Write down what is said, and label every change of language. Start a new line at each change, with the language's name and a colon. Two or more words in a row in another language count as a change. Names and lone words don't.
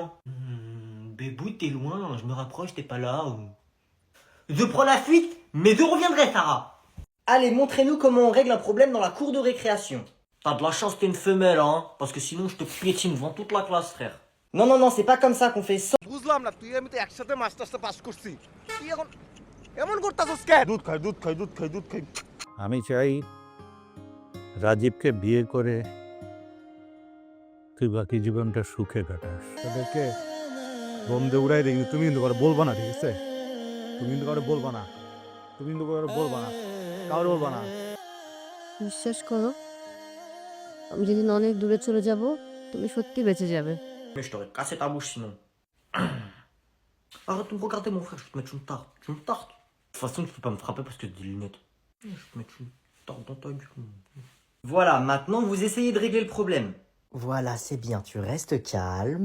French: Bébou, t'es loin, je me rapproche, t'es pas là ou... Je prends la fuite, mais je reviendrai, Sarah. Allez, montrez-nous comment on règle un problème dans la cour de récréation. T'as de la chance que t'es une femelle, hein, parce que sinon je te piétine devant toute la classe, frère. Non, c'est pas comme ça qu'on fait.
Bangla: বুঝলাম না তুই আমি তো একসাথে মাস্টার্সে পাস করছি তুই এখন এমন করতাছস কেন দুধ খাই আমি চাই রাজীবকে বিয়ে করে তুই বাকি জীবনটা সুখে কাটাস তাদেরকে বোম দিয়ে উড়াই দিই তুমি কিন্তু করে বলবা না ঠিক আছে তুমি কিন্তু করে বলবা না কারো বলবা না বিশ্বাস করো আমি যেদিন অনেক দূরে চলে যাব তুমি সত্যি বেঁচে যাবে।
French: Mais je t'aurais cassé ta bouche sinon. Arrête de me regarder mon frère, je vais te mettre une tarte. Tu me tartes. De toute façon, tu peux pas me frapper parce que j'ai des lunettes. Je vais te mettre une tarte dans ta gueule. Voilà, maintenant vous essayez de régler le problème. Voilà, c'est bien, tu restes calme.